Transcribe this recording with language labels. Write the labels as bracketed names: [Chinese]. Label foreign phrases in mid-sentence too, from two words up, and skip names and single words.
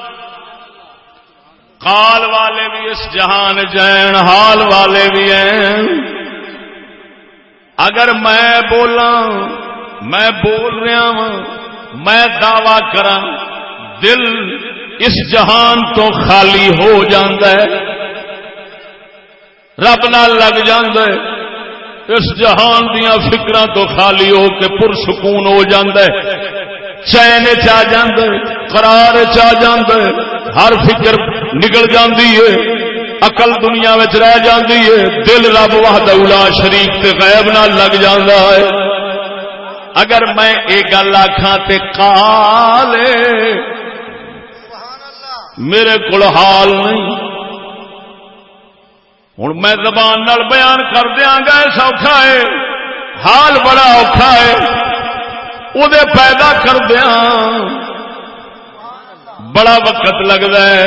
[Punjabi] قال والے بھی اس جہان جین، حال والے بھی ہیں۔ اگر میں بولاں، میں بول رہا ہوں، میں دعویٰ کراں، دل اس جہان تو خالی ہو جاندا ہے، رب نال لگ جاندا ہے، اس جہان دیاں فکراں تو خالی ہو کے پرسکون ہو جاندا ہے، چین چا جاندا ہے، قرار چا جاندا ہے، ہر فکر نکل جاندی ہے، عقل دنیا وچ رہ جاندی ہے، دل رب [Arabic] وحدہ لا شریک [Punjabi] تے غیب نال لگ جاندا ہے۔ اگر میں ایک گل آکھاں تے قال میرے کول حال نہیں، ہوں میں زبان نال بیان کر دیاں گا سوکھا ہے، حال بڑا اوکھا ہے، وہ پیدا کر دیاں [Urdu] بڑا وقت لگتا ہے۔